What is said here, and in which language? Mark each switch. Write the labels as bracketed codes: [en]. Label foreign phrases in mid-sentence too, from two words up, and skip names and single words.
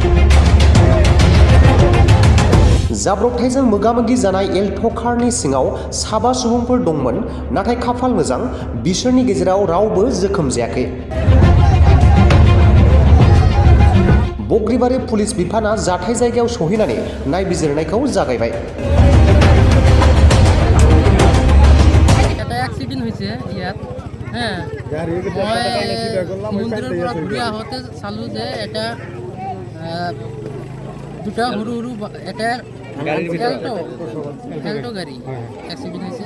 [brx] जाब्रबथायजों मोगा-मोगि जानाय एल्ट' कारनि सिङाव 7 सुबुंफोर दंमोन, नाथाय खाफाल मोजां बिसोरनि गेजेराव रावबो जोखोम जायाखै। बग्रिबारि पुलिस बिफाना जाथाय जायगायाव सौहैनानै नायबिजिरनायखौ जागायबाय। [as] এটা এক্সিডেন্ট হৈছে ইয়াত মই মন্দিৰৰ পৰা ঘূৰি আহোঁতে চালোঁ যে এটা দুটা সৰু সৰু এটা এল্ট' গাড়ী এক্সিডেন্ট হৈছে।